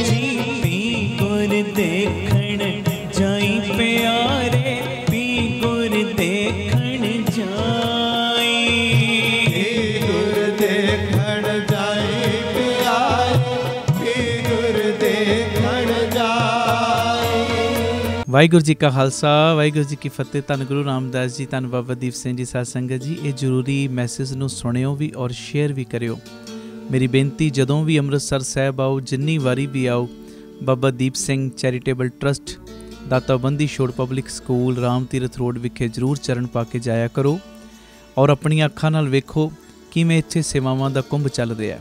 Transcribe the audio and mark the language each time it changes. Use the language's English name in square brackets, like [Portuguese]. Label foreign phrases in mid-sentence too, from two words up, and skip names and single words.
[Punjabi] ਜੀ ਪੀ ਗੁਰ ਦੇਖਣ ਜਾਈ ਪਿਆਰੇ, ਪੀ ਗੁਰ ਦੇਖਣ ਜਾਈ। ਪੀ ਗੁਰ ਦੇਖਣ ਜਾਈ ਪਿਆਰੇ, ਪੀ ਗੁਰ ਦੇਖਣ ਜਾਈ। ਵਾਹਿਗੁਰੂ ਜੀ ਕਾ ਖਾਲਸਾ ਵਾਹਿਗੁਰੂ ਜੀ ਕੀ ਫਤਿਹ। ਧੰਨ ਗੁਰੂ ਰਾਮਦਾਸ ਜੀ, ਧੰਨ ਬਾਬਾ ਦੀਪ ਸਿੰਘ ਜੀ। ਸਾਧ ਸੰਗਤ ਜੀ, ਇਹ ਜ਼ਰੂਰੀ ਮੈਸੇਜ ਨੂੰ ਸੁਣਿਓ ਵੀ ਔਰ ਸ਼ੇਅਰ ਵੀ ਕਰਿਓ। ਮੇਰੀ ਬੇਨਤੀ, ਜਦੋਂ ਵੀ ਅੰਮ੍ਰਿਤਸਰ ਸਾਹਿਬ ਆਓ, ਜਿੰਨੀ ਵਾਰੀ ਵੀ ਆਓ, ਬਾਬਾ ਦੀਪ ਸਿੰਘ ਚੈਰੀਟੇਬਲ ਟਰਸਟ ਦਾਤਾਬੰਦੀ ਛੋੜ ਪਬਲਿਕ ਸਕੂਲ ਰਾਮ ਤੀਰਥ ਰੋਡ ਵਿਖੇ ਜ਼ਰੂਰ ਚਰਨ ਪਾ ਕੇ ਜਾਇਆ ਕਰੋ ਔਰ ਆਪਣੀਆਂ ਅੱਖਾਂ ਨਾਲ ਵੇਖੋ ਕਿਵੇਂ ਇੱਥੇ ਸੇਵਾਵਾਂ ਦਾ ਕੁੰਭ ਚੱਲ ਰਿਹਾ।